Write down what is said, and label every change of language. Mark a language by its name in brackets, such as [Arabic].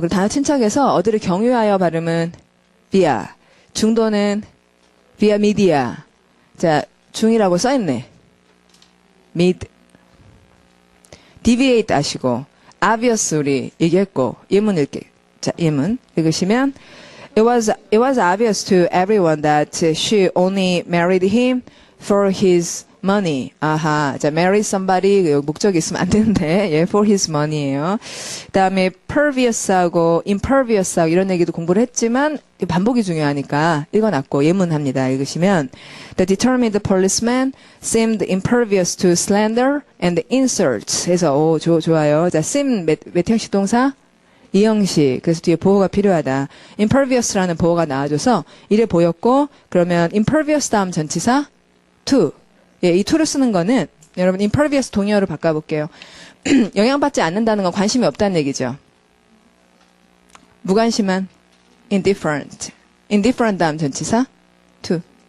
[Korean] 그리고 단어 침착해서 어디를 경유하여 발음은 via, 중도는 via media. 자, 중이라고 써있네. mid. deviate 아시고 obvious 우리 얘기했고 예문 읽게. 자, 예문 읽으시면 [English] It was obvious to everyone that she only married him for his money. [Korean] 아하. 자, [English] marry somebody [Korean] 목적이 있으면 안 되는데, [English] for his money [Korean] 예요. 그다음에 pervious하고 impervious하고 이런 얘기도 공부를 했지만 반복이 중요하니까 읽어놨고 예문합니다. 읽으시면 [English] The determined policeman seemed impervious to slander and insults. [Korean] 해서 좋아요. 자, seem 몇 형식 동사? 이 형식. 그래서 뒤에 보호가 필요하다. impervious라는 보호가 나와줘서 이래 보였고 그러면 impervious 다음 전치사 to. 이 to를 쓰는 거는 여러분 impervious 동의어로 바꿔볼게요. 영향받지 않는다는 건 관심이 없다는 얘기죠. 무관심한 indifferent. indifferent 다음 전치사 to.